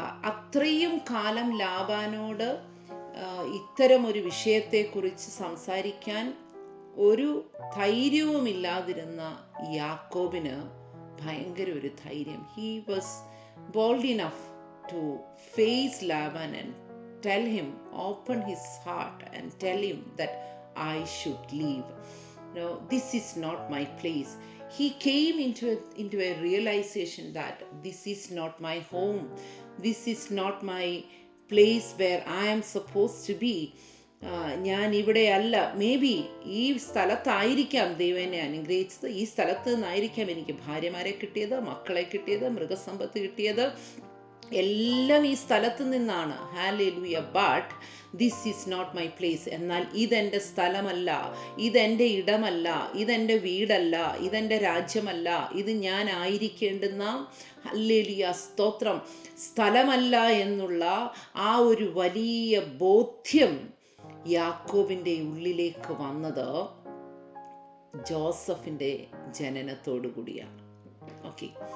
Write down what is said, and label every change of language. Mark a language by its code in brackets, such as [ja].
[ml] അത്രയും കാലം ലാബാനോട് ഇത്തരം ഒരു വിഷയത്തെക്കുറിച്ച് സംസാരിക്കാൻ ഒരു ധൈര്യവുമില്ലാതിരുന്ന യാക്കോബിന് ഭയങ്കര ഒരു ധൈര്യം. [en] He was bold enough to face Laban and tell him, open his heart and tell him that I should leave. No, this is not my place. He came into a realization that this is not my home. This is not my place where I am supposed to be. [ml] ഞാൻ ഇവിടെ അല്ല. May be ഈ സ്ഥലത്തായിരിക്കാം ദൈവം എന്നെ അനുഗ്രഹിച്ചത്. ഈ സ്ഥലത്ത് നിന്നായിരിക്കാം എനിക്ക് ഭാര്യമാരെ കിട്ടിയത്, മക്കളെ കിട്ടിയത്, മൃഗസമ്പത്ത് കിട്ടിയത്. എല്ലാം ഈ സ്ഥലത്ത് നിന്നാണ്. [en] Hallelujah. But this is not my place. [ml] എന്നാൽ ഇതെൻ്റെ സ്ഥലമല്ല, ഇതെൻ്റെ ഇടമല്ല, ഇതെൻ്റെ വീടല്ല, ഇതെൻ്റെ രാജ്യമല്ല, ഇത് ഞാൻ ആയിരിക്കേണ്ടുന്ന, ഹല്ലേലൂയ, സ്തോത്രം, സ്ഥലമല്ല എന്നുള്ള ആ ഒരു വലിയ ബോധ്യം യാക്കോബിൻ്റെ ഉള്ളിലേക്ക് വന്നത് ജോസഫിൻ്റെ ജനനത്തോടു കൂടിയാണ്. ഓക്കെ,